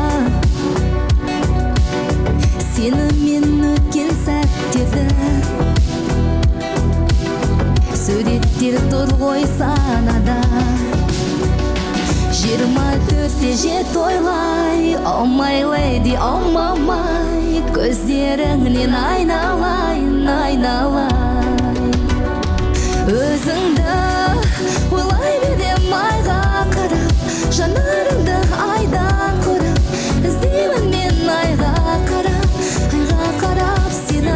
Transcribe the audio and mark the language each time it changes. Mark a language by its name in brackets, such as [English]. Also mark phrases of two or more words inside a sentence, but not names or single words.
[Kazakh] Сенімен өткен сәттерді суреттер тұр ғой санада. 24-те жет ойлай, [English] oh my lady, [Kazakh] oh мамай. Көздеріңнен айналайын, айналайын. Өзіңді ойлай берем айға қарап, жанарыңды айдан көріп. Іздеймін мен айға қарап сені.